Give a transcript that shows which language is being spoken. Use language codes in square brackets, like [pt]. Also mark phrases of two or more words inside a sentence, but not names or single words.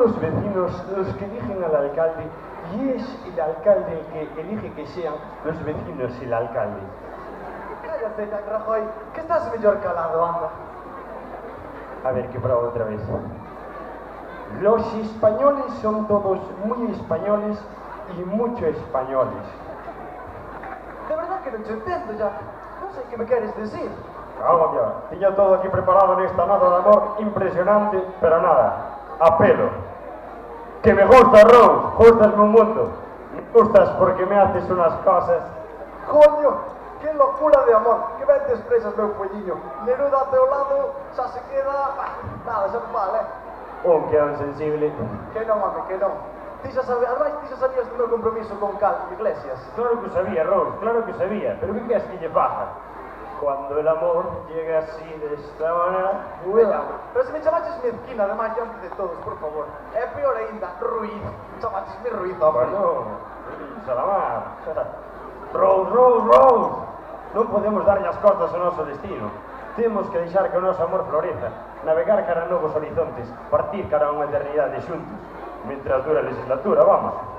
[es] los vecinos los que eligen al alcalde y es el alcalde el que elige que sean los vecinos el alcalde. [gl] Cállate, Jack Rajoy, que estás mellor calado, anda. A ver, que probo otra vez. [es] Los españoles son todos muy españoles y mucho españoles. [gl] De verdad que non te entendo, Jack. Non sei que me queres decir. Calma, ya. Tiña todo aquí preparado nesta nota de amor impresionante, pero nada, a pelo. Que me gusta, Rose, gustasme un mundo. [es] Me gustas porque me haces unas cosas. Coño, que locura de amor. [gl] Que ben te expresas, meu polliño. Neruda a teu lado, xa se queda... Nada, xa non vale, Un que é un sensible. Que non, home, que non. Ti xa sabías, ademais, ti xa sabías do meu compromiso con Cal Iglesias. Claro que sabía, Rose, claro que sabía. Pero que queres que lle faja? [es] Cuando el amor llega así de esta manera... [gl] Venga, pero se me chamaches mezquina, ademais, diante de todos, por favor. É peor aínda, ruiz. Chamaches mi ruiz, home. [es] Bueno, Salamar. Rose. [gl] Non podemos darlle as costas ao noso destino. Temos que deixar que o noso amor floreza, navegar cara a novos horizontes, partir cara a unha eternidade xuntos, [es] mientras dura [gl] a legislatura, vamos.